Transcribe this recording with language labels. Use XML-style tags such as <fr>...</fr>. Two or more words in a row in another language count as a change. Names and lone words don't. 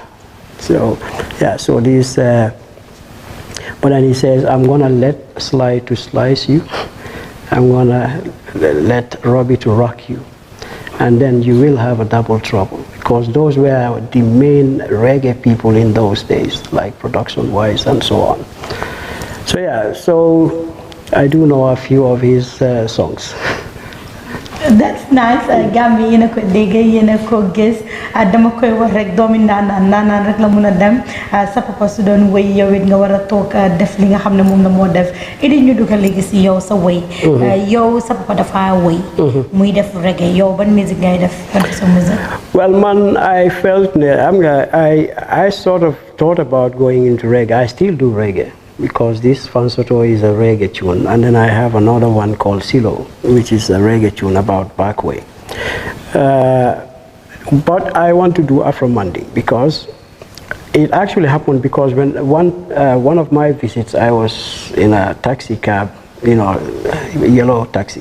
<en>So, yeah, so this, but then he says, I'm gonna let Sly to slice you, I'm gonna let Robbie to rock you, and then you will have a double trouble, because those were the main reggae people in those days, like production-wise and so on. So yeah, so I do know a few of his songs. That's nice.</en> <wo>Gambia yéen a ko dégg yéen a ko gis dama koy wax rek doomi naanaan rek la mun a dem sa papa su doon wéy yow it nga war a toog def li nga xam ne moom la moo def idi ñu dugal léegi si yow sa wéy yow sa papa dafa wéy muy def reggae yow ban musique ngay def ban façon musique.</wo> <en>Well man, I felt I sort of thought about going into reggae. I still do reggae. because this Fansoto is a reggae tune, and then I have another one called Silo, which is a reggae tune about Backway. But I want to do Afro Manding because it actually happened because when one of my visits, I was in a taxi cab, yellow taxi.</en>